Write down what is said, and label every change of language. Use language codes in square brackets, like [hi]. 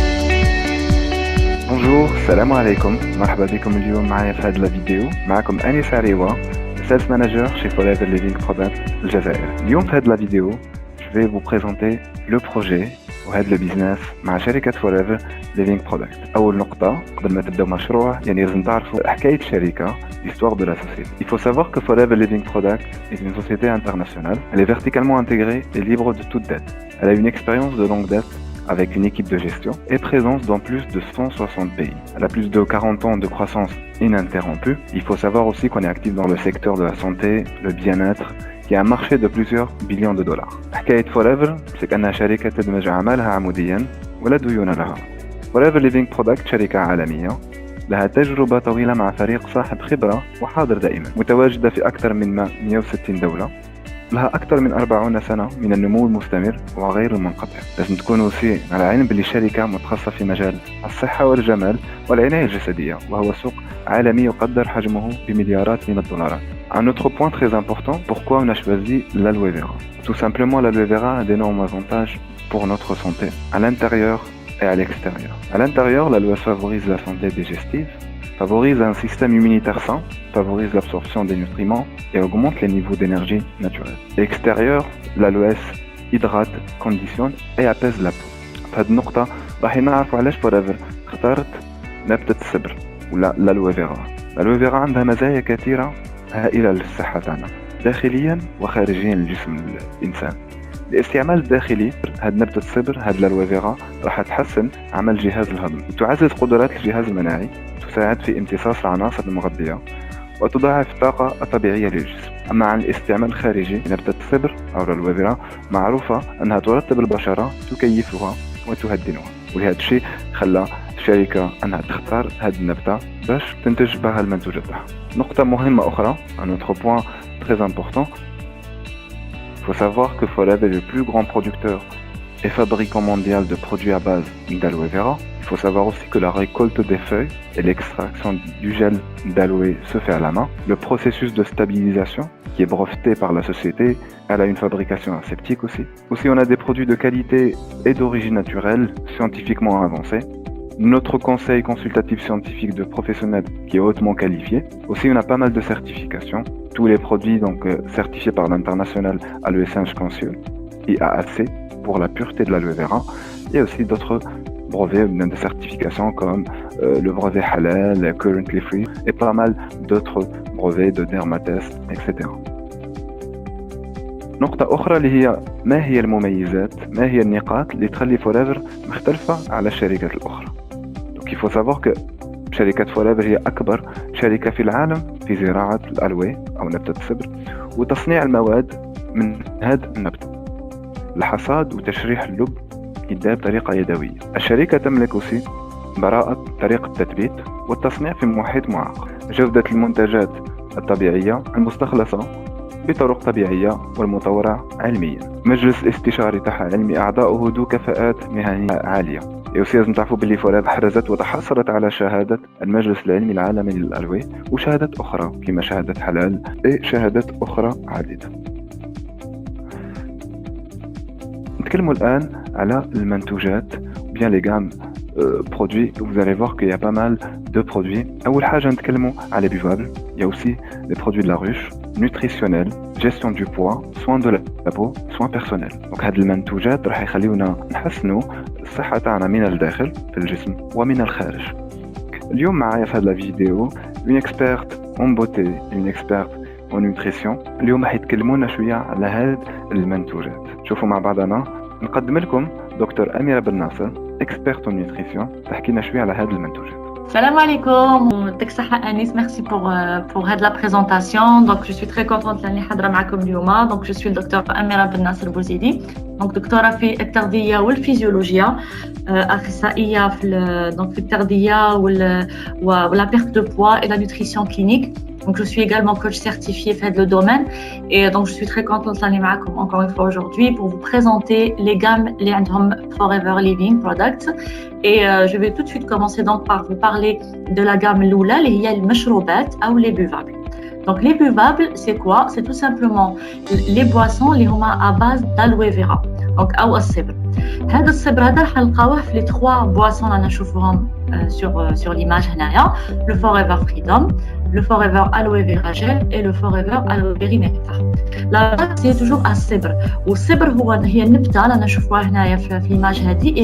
[ar] السلام عليكم، مرحبا بكم اليوم معايا في هذه الفيديو. معكم أنيس عريوة، Sales Manager chez Forever Living Product الجزائر. اليوم في هذه الفيديو [fr] je vais vous présenter le projet [ar] وهذا البيزنس مع شركة Forever Living Product. أول نقطة قبل ما تبدأ مشروع لازم تعرفوا حكاية الشركة, [fr] l'histoire de la société. Il faut savoir que Forever Living Product est une société internationale. Elle est verticalement intégrée et libre de toute dette. Elle a une expérience de longue date avec une équipe de gestion et présence dans plus de 160 pays. Elle a plus de 40 ans de croissance ininterrompue. Il faut savoir aussi qu'on est actif dans le secteur de la santé, le bien-être, qui a un marché de plusieurs billions de dollars. [ar] حكاية Forever [fr] c'est qu' [ar] أنها شركة تدمج أعمالها عموديا ولا ديون لها. Forever Living Product شركة عالمية لها تجربة طويلة مع فريق صاحب خبرة وحاضر دائما, متواجدة في أكثر من 160 دولة, لها أكثر من 40 سنة من النمو المستمر وغير المنقطع. لازم تكونوا aussi على علم باللي الشركة متخصصة في مجال الصحة والجمال والعناية الجسدية, وهو سوق عالمي يقدر حجمه بمليارات من الدولارات. [fr] Un autre point très important, pourquoi on a choisi l'aloe vera? Tout simplement, l'aloe vera a d'énormes avantages pour notre santé, à l'intérieur et à l'extérieur. À l'intérieur, l'aloe favorise la santé digestive, favorise un système immunitaire sain, favorise l'absorption des nutriments et augmente les niveaux d'énergie naturelle. À l'extérieur, l'aloès hydrate, conditionne et apaise la peau. [ar] في هذه النقطة راح نعرفوا علاش فوريفر اختارت نبتة الصبر ولا الالوي فيرا. الالوي فيرا عندها مزايا كثيرة هائلة للصحة تاعنا داخليا وخارجيا لجسم الإنسان. الاستعمال الداخلي هاد نبتة الصبر, هاد الالوي فيرا راح تحسن عمل جهاز الهضم, تعزز قدرات الجهاز المناعي, تساعد في امتصاص العناصر المغذية وتضاعف الطاقة الطبيعية للجسم. أما عن الاستعمال الخارجي, نبتة الصبر أو الالوي فيرا معروفة أنها ترطب البشرة, تكيفها وتهدنها, ولهذا الشيء خلى الشركة أنها تختار هذه النبتة باش تنتج بها المنتوجات تاعها. نقطة مهمة أخرى, [fr] un autre point très important, il faut savoir que Forever est le plus grand producteur et fabricant mondial de produits à base d'aloe vera. Il faut savoir aussi que la récolte des feuilles et l'extraction du gel d'aloe se fait à la main. Le processus de stabilisation qui est breveté par la société, elle a une fabrication aseptique aussi. Aussi, on a des produits de qualité et d'origine naturelle, scientifiquement avancés. Notre conseil consultatif scientifique de professionnels qui est hautement qualifié. Aussi, on a pas mal de certifications. Tous les produits donc certifiés par l'international Aloe Essence Council, IAAC, pour la pureté de l'aloe vera. Il y a aussi d'autres brevets de certification comme le brevet halal, [en] currently free, [fr] et pas mal d'autres brevets de dermatest, etc. [ar] نقطة أخرى اللي هي ما هي المميزات, ما هي النقاط اللي تخلي فوريفر مختلفة على الشركات الأخرى. [fr] Donc il faut savoir que [ar] شركة فوريفر هي أكبر شركة في العالم في زراعة الألوي أو نبتة الصبر وتصنيع المواد من هذا النبتة. الحصاد وتشريح اللب يدار بطريقة يدوية. الشركة تملك aussi براءة طريقة التثبيت والتصنيع في محيط معقم. جودة المنتجات الطبيعية المستخلصة بطرق طبيعية والمطورة علميا. مجلس الاستشاري تاعها علمي, أعضاؤه ذو كفاءات مهنية عالية. لازم تعرفوا باللي فوريفر حرزت وتحصلت على شهادة المجلس العلمي العالمي للألوي وشهادات أخرى كما شهادة حلال وشهادات أخرى عديدة. نتكلموا الآن على المنتوجات [fr] bien les gammes produits. Vous allez voir qu'il y a pas mal de produits. [ar] أول حاجة نتكلموا على les buvables. [fr] Il y a aussi les produits de la ruche, nutritionnels, gestion du poids, soins de la peau, soins personnels. [ar] Donc هاد المنتوجات راح يخليونا نحسنوا الصحة تاعنا من الداخل في الجسم ومن الخارج. اليوم معايا في هذا الفيديو [fr] une experte en beauté, une experte en nutrition. [ar] اليوم راح يتكلمونا شوية على هاد المنتوجات. شوفوا مع بعضنا. نقدم لكم دكتور أميرة بن ناصر, [fr] experte en nutrition, [ar] تحكينا شوية على هاد المنتوجات. Salam alaikum, يعطيك الصحة أنيس, [fr] merci pour la présentation. Donc je suis très contente [ar] لأني حاضرة معكم اليوم. [fr] Donc je suis le docteur أميرة بن ناصر بوزيدي, donc [ar] دكتورة في التغذية والفيزيولوجيا, أخصائية في التغذية ولا [fr] perte de poids et la nutrition clinique. Donc je suis également coach certifié dans le domaine et donc je suis très contente d'être là encore une fois aujourd'hui pour vous présenter les gammes les Forever Living Products. Et je vais tout de suite commencer donc par vous parler de la gamme l'oula, [ar] اللي هي المشروبات [fr] ou les buvables. Donc les buvables, c'est quoi? C'est tout simplement les boissons [ar] اللي هما [fr] à base d'aloe vera. [ar] دونك او الصبر. هذا الصبر هذا راح نلقاوه في لي 3 بواسون انا نشوفوهم sur l'image هنايا. [fr] le forever freedom, le forever aloe vera gel et le forever aloe berry nectar. la base c'est toujours [ar] الصبر، والصبر هي النبته اللي نشوفوها هنايا في ليماج هذه.